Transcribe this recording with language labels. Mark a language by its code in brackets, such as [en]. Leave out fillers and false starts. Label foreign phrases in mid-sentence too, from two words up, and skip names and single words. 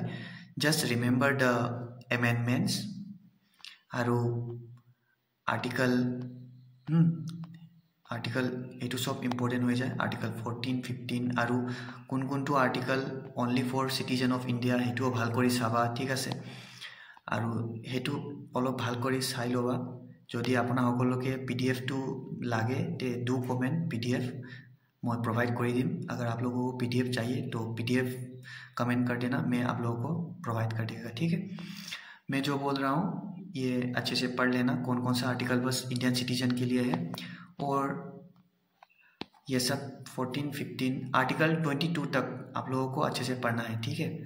[en] just remember the amendments [as] আৰু আৰ্টিকল এইটো সব ইম্পৰ্টেণ্ট হৈ যায়. আৰ্টিকল 14, 15 আৰু কোনটো আৰ্টিকল [en] only for citizen of India [as] সেইটোও ভাল কৰি চাবা, ঠিক আছে, আৰু সেইটো অলপ ভাল কৰি চাই ল'বা. যদি আপোনাৰ সকলোকে PDF টো লাগে তে [en] do comment, [hi] PDF मैं प्रोवाइड कर दी. अगर आप लोगों को PDF चाहिए तो PDF कमेंट कर देना, मैं आप लोगों को प्रोवाइड कर देगा, ठीक है. मैं जो बोल रहा हूँ ये अच्छे से पढ़ लेना, कौन कौन सा आर्टिकल बस [en] Indian citizen [hi] के लिए है, और ये सब 14, 15, आर्टिकल 22 तक आप लोगों को अच्छे से पढ़ना है, ठीक है.